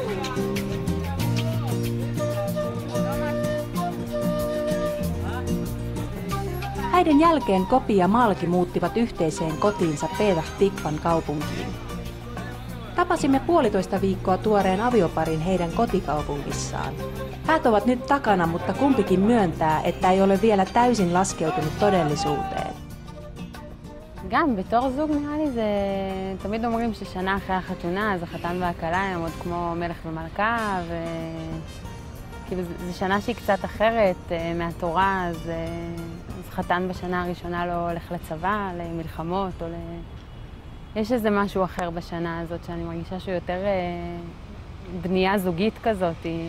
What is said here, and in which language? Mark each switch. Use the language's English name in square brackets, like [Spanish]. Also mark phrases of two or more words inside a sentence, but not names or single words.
[Finnish] Häiden jälkeen Kopi ja Malki muuttivat yhteiseen kotiinsa Petah Tikvan kaupunkiin. Tapasimme 1,5 viikkoa tuoreen avioparin heidän kotikaupungissaan. Häät ovat nyt takana, mutta kumpikin myöntää, että ei ole vielä täysin laskeutunut todellisuuteen. [Hebrew] גם בתור זוג נראה לי זה... תמיד אומרים ששנה אחרי החתונה אז החתן והכלה הם עוד כמו מלך ומלכה כאילו זו שנה שהיא קצת אחרת מהתורה אז חתן בשנה הראשונה לא הולך לצבא, למלחמות או יש איזה משהו אחר בשנה הזאת שאני מרגישה שהוא יותר בנייה זוגית כזאת.